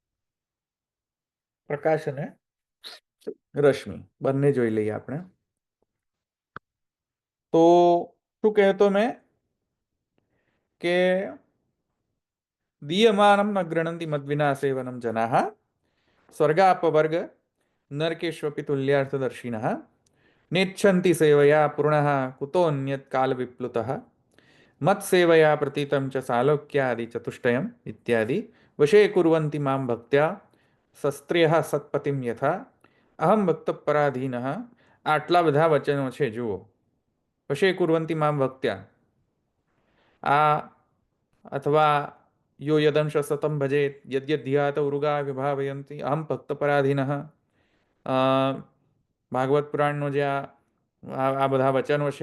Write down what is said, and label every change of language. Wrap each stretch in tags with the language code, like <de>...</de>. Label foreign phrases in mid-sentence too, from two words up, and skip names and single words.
<gu>પ્રકાશ અને રશ્મિ બંને જોઈ લઈએ આપણે. તો શું કહેતો મેં કે</gu> <sa>દીયમાનમ ન ગૃણંતિ મદ્વિના સેવનમ જનાઃ સ્વર્ગાપવર્ગ નરકેષ્વપી તુલ્યાર્થદર્શિનઃ नेच्छन्ति सेवया पूर्णः कुतोऽन्यत् कालविप्लुतः मत्सेवया प्रतीतं च सालोक्यादि चतुष्टयम् इत्यादि वशे कुर्वन्ति मां भक्त्या शस्त्र्यः सत्पतिं यथा अहं भक्तपराधीनः.</sa> <gu>આટલા બધા વચનો છે જુઓ.</gu> <sa>વશે કુર્વંતિ મામ ભક્ત્યા,</sa> <gu>આ અથવા</gu> <sa>યો યદંશ સતમ ભજેત યદ્યધ્યાત ઉરુગા વિભાવયંતિ અહમ ભક્તપરાધીનઃ.</sa> <gu>ભાગવત પુરાણનો જે આ બધા વચનો છે.</gu>